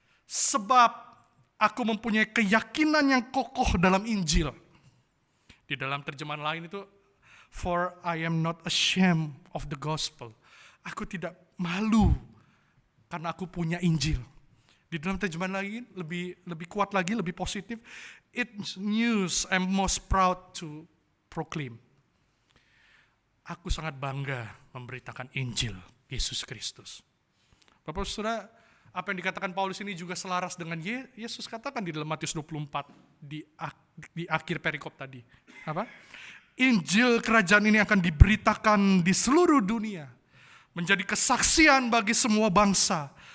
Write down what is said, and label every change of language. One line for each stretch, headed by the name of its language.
Indonesian: Sebab aku mempunyai keyakinan yang kokoh dalam Injil. Di dalam terjemahan lain itu,
English: for I am not ashamed of the gospel.
Indonesian: Aku tidak malu karena aku punya Injil. Di dalam terjemahan lain lebih kuat lagi, lebih positif.
English: It's news I'm most proud to proclaim.
Indonesian: Aku sangat bangga memberitakan Injil Yesus Kristus. Bapak Saudara, apa yang dikatakan Paulus ini juga selaras dengan Yesus katakan di dalam Matius 24 di akhir perikop tadi. Apa? Injil kerajaan ini akan diberitakan di seluruh dunia, menjadi kesaksian bagi semua bangsa.